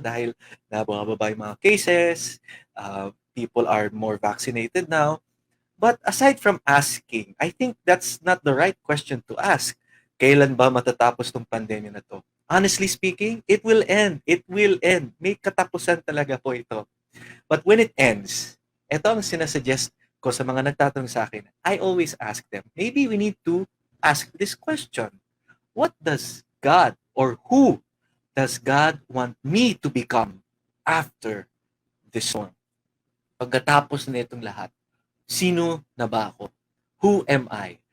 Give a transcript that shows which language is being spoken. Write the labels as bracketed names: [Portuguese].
[Filipino] Dahil nabababa yung mga [English] cases, people are more vaccinated now. But aside from asking, I think that's not the right question to ask. [Filipino] Kailan ba matatapos tong pandemya na to? [English] Honestly speaking, it will end. It will end. [Filipino] May katapusan talaga po ito. [English] But when it ends, [Filipino] ito ang sinasuggest ko sa mga nagtatanong sa akin. [English] I always ask them, maybe we need to ask this question. What does God, or who does God want me to become after this storm? [Filipino] Pagkatapos na itong lahat, sino na ba ako? [English] Who am I?